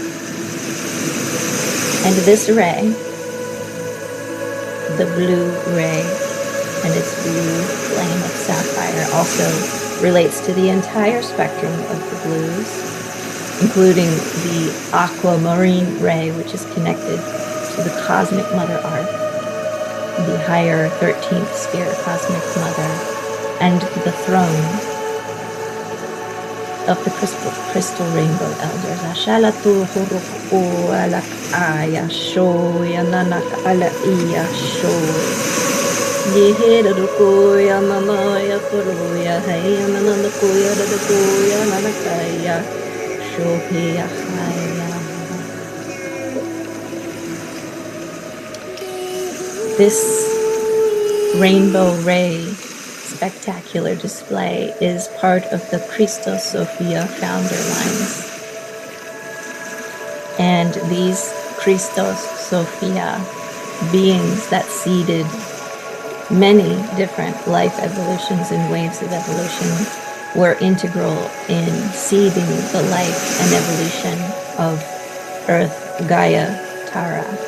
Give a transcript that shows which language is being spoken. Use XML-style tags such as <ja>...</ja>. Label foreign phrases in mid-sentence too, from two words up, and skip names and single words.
<en>And this ray, the blue ray, and its blue flame of sapphire also relates to the entire spectrum of the blues, including the aquamarine ray, which is connected to the cosmic Mother Earth, the higher 13th sphere cosmic Mother, and the throne of the crystal rainbow elders. Ashalatu huruku alak aya shoya nanak ala iya shoy. Yeherukuya nanaya kuruya haya nanakuya dakuya nanakaya shohiya haya. This rainbow ray spectacular display is part of the Christ-Sophia founder lines. And these Christ-Sophia beings that seeded many different life evolutions and waves of evolution were integral in seeding the life and evolution of Earth, Gaia, Tara.</en>